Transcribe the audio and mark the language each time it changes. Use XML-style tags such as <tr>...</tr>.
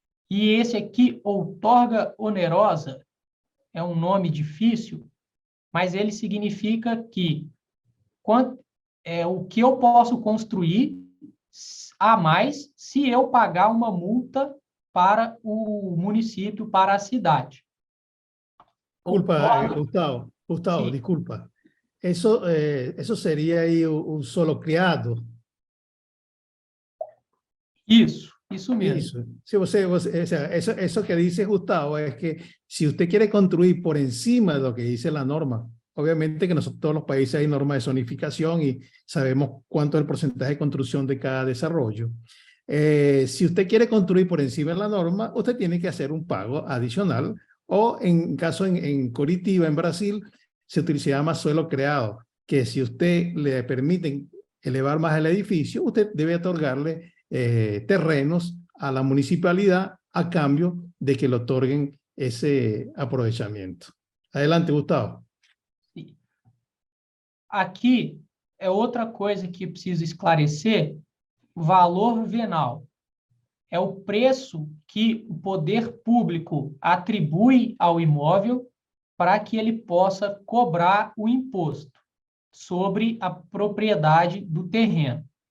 <pt>E esse aqui, outorga onerosa, é um nome difícil, mas ele significa que o que eu posso construir a mais se eu pagar uma multa para o município, para a cidade.</pt> <es>Disculpa, Gustavo, Sí. disculpa. Eso sería ahí un solo criado.</es> <pt>Isso mesmo.</pt> <es>Eso. Sí, o sea, eso que dice Gustavo es que si usted quiere construir por encima de lo que dice la norma, obviamente que nosotros todos los países hay normas de zonificación y sabemos cuánto es el porcentaje de construcción de cada desarrollo. Si usted quiere construir por encima de la norma, usted tiene que hacer un pago adicional, o en caso en Curitiba, en Brasil, se llama suelo creado, que si usted le permiten elevar más el edificio, usted debe otorgarle terrenos a la municipalidad a cambio de que le otorguen ese aprovechamiento. Adelante, Gustavo.</es> <pt>Aqui é outra coisa que preciso esclarecer: valor venal. É o preço que o poder público atribui ao imóvel para que ele possa cobrar o imposto sobre a propriedade do terreno.</pt>